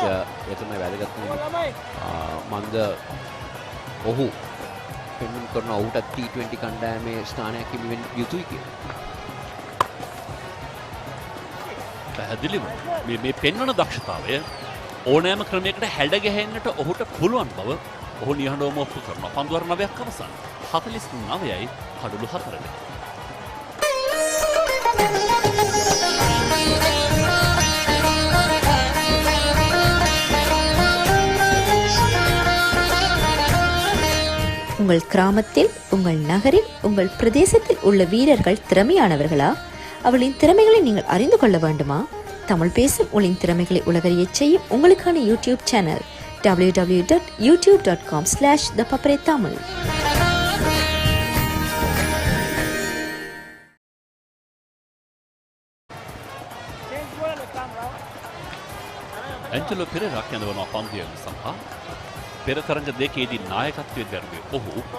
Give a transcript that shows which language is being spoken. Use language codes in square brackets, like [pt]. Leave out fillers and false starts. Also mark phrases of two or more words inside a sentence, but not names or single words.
[si] ඒ තමයි වැදගත්ම මන්ද ඔහු පෙන්වන්න කරන ඔහුට T20 කණ්ඩායමේ ස්ථානයක් හිමි වෙන්න යුතුයි කියලා. පැහැදිලිව මේ පෙන්වන දක්ෂතාවය ඕනෑම ක්‍රමයකට හැඩ ගැහෙන්නට ඔහුට පුළුවන් බව ඔහු නිහඬවම ඔප්පු කරනවා. පන්දුවර 9ක් අවසන් 49යි කඩළු 4ට. [ta] உங்கள் கிராமத்தில், உங்கள் நகரில், உங்கள் பிரதேசத்தில் உள்ள வீரர்கள் திறமையானவர்களா? அவளின் திறமைகளை நீங்கள் அறிந்து கொள்ள வேண்டுமா? தமிழ் பேசும் உங்களின் திறமைகளை உலகறியச் செய்யும் உங்களுக்கான யூடியூப் சேனல் www.youtube.com/thepapare-tamil. [si] ඇන්ජලෝ පෙරේරා කැඳවන පන්දුවම සඳහා පෙර තරඟ දෙකේදී නායකත්වයේ දැරුවේ ඔහු.